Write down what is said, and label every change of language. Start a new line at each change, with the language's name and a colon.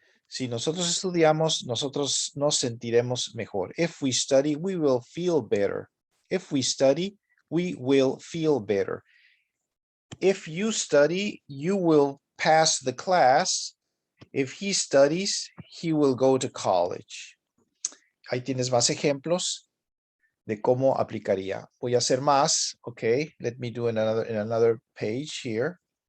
Spanish: Si nosotros estudiamos, nosotros nos sentiremos mejor.
English: If we study, we will feel better. If we study, we will feel better. If you study, you will pass the class. If he studies, he will go to college.
Spanish: Ahí tienes más ejemplos de cómo aplicaría. Voy a hacer más.
English: Okay, let me do in another page here.